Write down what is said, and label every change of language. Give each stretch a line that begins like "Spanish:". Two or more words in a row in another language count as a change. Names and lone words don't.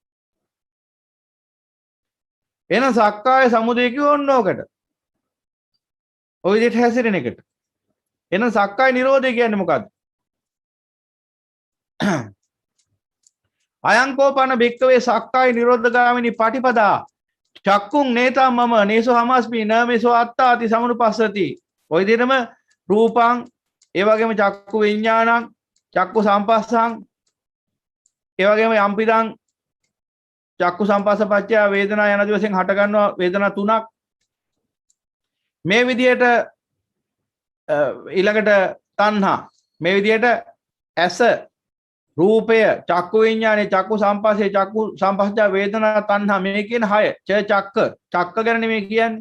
Sinhala: එන සක්කාය සමුදය කියවන්න ඕකට. ඔය විදිහට හැසිරෙන එකට. එන සක්කාය නිරෝධය කියන්නේ මොකද්ද?
Pali: අයංකෝපන භික්කවේ සක්කාය නිරෝධගාමිනී පටිපදා චක්කුං නේතා මම නේසෝ හමස්මි නමේසෝ අත්තාති සමනුපස්සති.
Sinhala: ඔය විදිහටම රූපං ඒ වගේම
Pali: චක්කු විඥානං චක්කු සම්පස්සං
Sinhala: ඒ වගේම
Pali: යම්පිදං චක්කු සම්පස්සපච්චය වේදනා
Sinhala: යන දිවසෙන් හට ගන්නවා වේදනා තුනක්. මේ විදිහට ඊළඟට තණ්හා මේ විදිහට ඇස රූපය
Pali: චක්කු විඥානේ චක්කු සම්පස්සේ චක්කු සම්පස්සජ වේදනා තණ්හා
Sinhala: මේ කියන 6 චක්ක ගැන නෙමෙයි කියන්නේ.